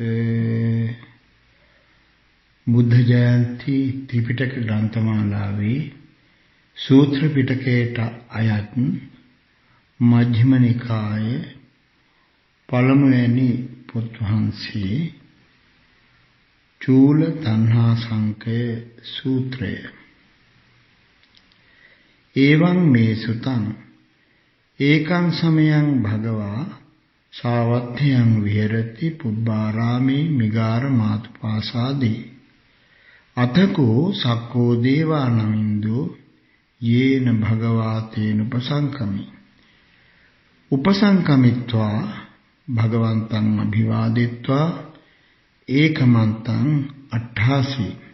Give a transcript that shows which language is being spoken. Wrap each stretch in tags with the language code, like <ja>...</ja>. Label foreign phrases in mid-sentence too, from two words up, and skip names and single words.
<si>බුද්ධ ජයන්ති ත්‍රිපිටක ග්‍රන්ථමාලාවේ සූත්‍ර පිටකයට අයත් මජ්ක්‍ධිම නිකායේ පළමුවැනි පොත් වහන්සේ චූල තණ්හා සංකය සූත්‍රය.</si> <pi>එවං මේ සුතං ඒකං සමයං භගවා සාවත්ථයං විහෙරති පුබ්බාරාමේ මිගාර මාතුපාසාදී අතකෝ සක්කෝ දේවානමින්දෝ යේන භගවා තේන උපසංකමි උපසංකමිත්වා භගවන්තං අභිවාදිත්වා ඒකමන්තං අට්ඨාසි</pi>